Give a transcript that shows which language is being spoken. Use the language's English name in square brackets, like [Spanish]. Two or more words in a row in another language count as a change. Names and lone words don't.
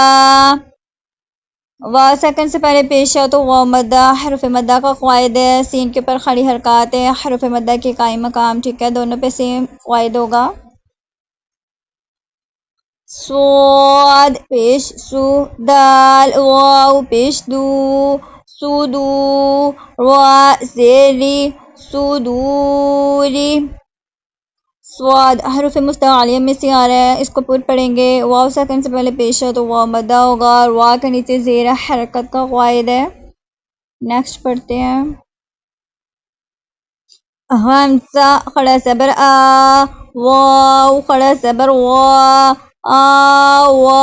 [Urdu] واو سیکنڈ سے پہلے پیش ہے تو واو مدہ حروف مدہ کا قواعد ہے. سین کے اوپر کھڑی حرکات ہے، حروف مدہ کے قائم مقام. ٹھیک ہے، دونوں پہ سیم قواعد ہوگا. صاد پیش سو دال واو پیش دو سودو را زیری سودوری. سواد حروف مستعلیہ میں سے آ رہا ہے، اس کو پورا پڑھیں گے. واو سیکنڈ سے پہلے پیش ہے تو واو مدہ ہوگا. وا کے نیچے زیر حرکت کا قواعد ہے. نیکسٹ پڑھتے ہیں. حمزہ کھڑا زبر آ واو کھڑا زبر وا آ وا.